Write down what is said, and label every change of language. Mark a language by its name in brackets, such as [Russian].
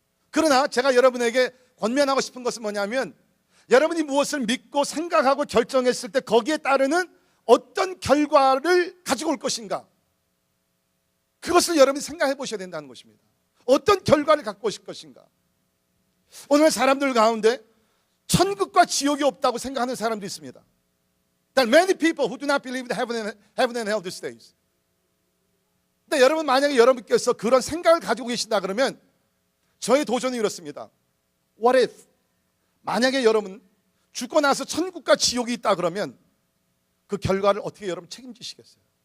[Korean] 그러나 제가 여러분에게 권면하고 싶은 것은 뭐냐면, 여러분이 무엇을 믿고 생각하고 결정했을 때 거기에 따르는 어떤 결과를 가지고 올 것인가, 그것을 여러분이 생각해 보셔야 된다는 것입니다. 어떤 결과를 갖고 오실 것인가. 오늘 사람들 가운데 천국과 지옥이 없다고 생각하는 사람들이 있습니다. [English] There are many people who do not believe in heaven and hell these days. [Korean] 근데 여러분, 만약에 여러분께서 그런 생각을 가지고 계신다 그러면 저의 도전이 이렇습니다. [English] What if, [Korean] 만약에 여러분 죽고 나서 천국과 지옥이 있다 그러면 그 결과를 어떻게 여러분 책임지시겠어요?